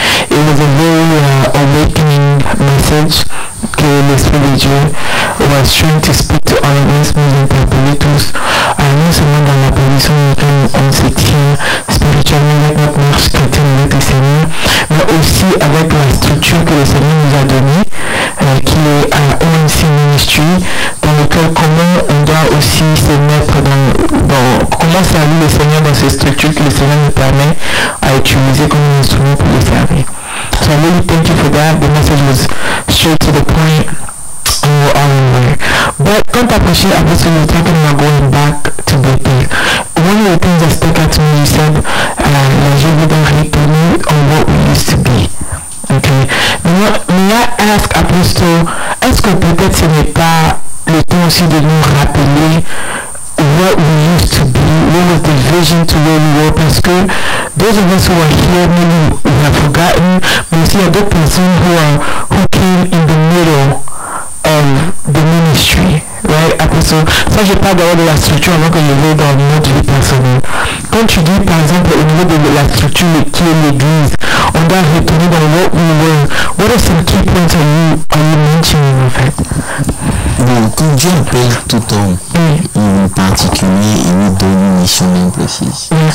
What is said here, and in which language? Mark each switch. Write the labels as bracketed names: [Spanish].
[English] It was a very awakening message [French] que l'Esprit de Dieu [English] was trying to speak to all of us, [French] nous interpeller tous, non seulement dans la position dans laquelle on se tient spirituellement avec notre marche chrétienne avec le Seigneur, mais aussi avec la structure que le Seigneur nous a donnée, qui est OMC Ministry, dans lequel comment on doit aussi se mettre dans comment servir le Seigneur dans ces structures que le Seigneur nous permet à utiliser comme un instrument pour le servir. [English] So I really thank you for that. The message was straight to the point and we're all aware. But [French] quand après [English] Apostle, you were talking about going back to Bethel. One of the things that stuck out to me, you said, [French] je voudrais retourner [English] on what we used to be. Okay. May I ask Apostle, [French] est-ce que peut-être ce n'est pas le temps aussi de nous rappeler [English] what we used to be, what was the vision to where we were, [French] parce que [English] those of us who are here, maybe we have forgotten, but you see a good person who came in the middle of the ministry, right? [French] Apostle, ça je parle d'abord de la structure avant que je vais dans notre vie personnelle. Quand tu dis par exemple au niveau de la structure qui est l'église, on doit retourner dans [English] what we were. What are some key points are you mentioning [French] en fait? Bon, quand Dieu appelle tout homme, en particulier, il lui donne une mission bien précise.